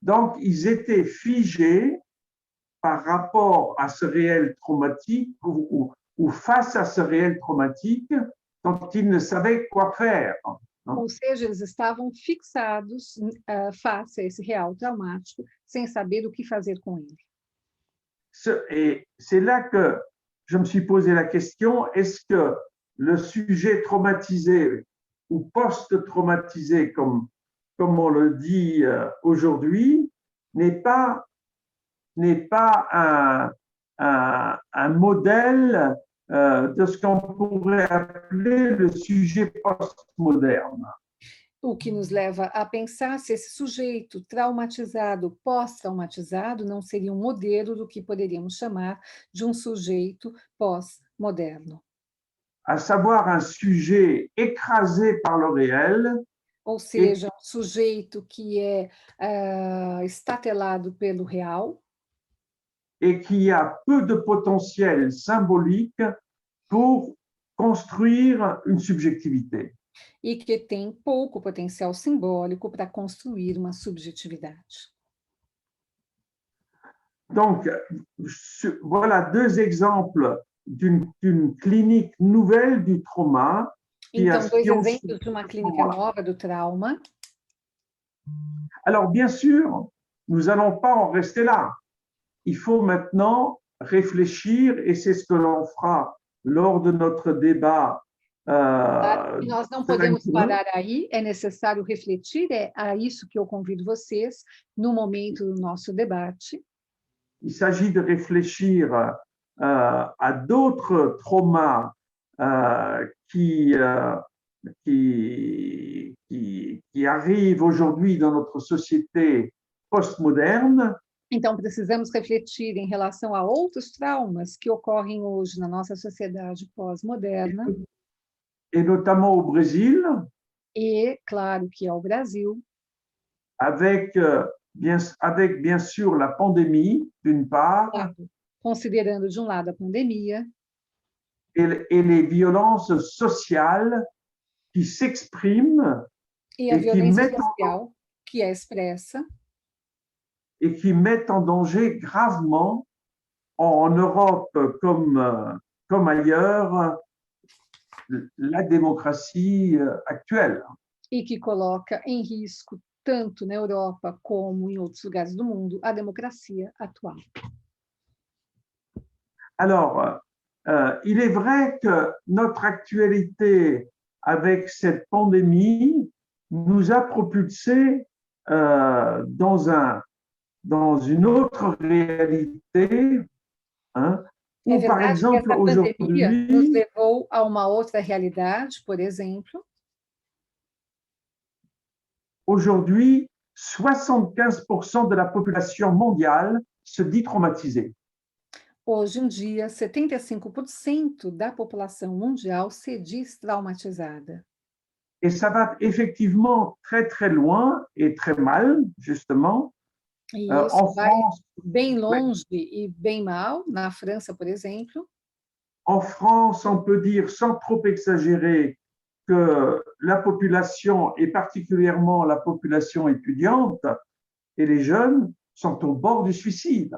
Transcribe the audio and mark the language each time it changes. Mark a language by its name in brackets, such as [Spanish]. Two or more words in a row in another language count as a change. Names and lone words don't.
[French] Donc, ils étaient figés par rapport à ce réel traumatique ou face à ce réel traumatique dont ils ne savaient quoi faire. [Portuguese] Ou seja, eles estavam fixados face a esse real traumático, sem saber o que fazer com ele. [French] Et c'est là que je me suis posé la question, est-ce que le sujet traumatisé ou post-traumatisé, comme on le dit aujourd'hui, n'est pas un modèle de ce qu'on pourrait appeler le sujet postmoderne. [Portuguese] O que nos leva a pensar se esse sujeito traumatizado, pós-traumatizado, não seria um modelo do que poderíamos chamar de um sujeito pós-moderno. [French] À savoir un sujet écrasé par le réel. [Portuguese] Ou seja, um sujeito que é estatelado pelo real. [French] Et qui a peu de potentiel symbolique pour construire une subjectivité. [Portuguese] E que tem pouco potencial simbólico para construir uma subjetividade. [French] Donc, voilà deux exemples d'une clinique nouvelle du trauma. [Portuguese] Então, dois exemplos de uma clínica nova do trauma. [French] Alors, bien sûr, nous n'allons pas en rester là. Il faut maintenant réfléchir, et c'est ce que l'on fera lors de notre débat. [Portuguese] Nós não podemos parar aí, é necessário refletir, é a isso que eu convido vocês no momento do nosso debate. [French] Il s'agit de réfléchir à d'autres traumas qui arrivent aujourd'hui dans notre société postmoderne. [Portuguese] Então, precisamos refletir em relação a outros traumas que ocorrem hoje na nossa sociedade pós-moderna. [French] Et notamment au Brésil. [Portuguese] E, claro, que é o Brasil. [French] Avec bien sûr la pandémie, d'une part. [Portuguese] Claro, considerando, de um lado, a pandemia. [French] Et les violences sociales qui s'expriment. [Portuguese] E a violência social que é expressa. [French] Et qui mettent en danger gravement, en Europe comme ailleurs, la démocratie actuelle. [Portuguese] E que coloca em risco, tanto na Europa como em outros lugares do mundo, a democracia atual. [French] Alors, il est vrai que notre actualité avec cette pandémie nous a propulsés dans une autre réalité, hein, [Portuguese] É [French] ou par exemple [Portuguese] que essa pandemia nos [French] aujourd'hui, [Portuguese] levou a uma outra realidade, por exemplo. [French] Aujourd'hui, 75% de la population mondiale se dit traumatisée. [Portuguese] Hoje em dia, 75% da população mundial se diz traumatizada. [French] Et ça va effectivement très très loin et très mal, justement. [Portuguese] E [French] En [Portuguese] isso vai [French] France, [Portuguese] bem longe e bem mal, na França, por exemplo. [French] en France, on peut dire sans trop exagérer que la population, et particulièrement la population étudiante et les jeunes, sont au bord du suicide.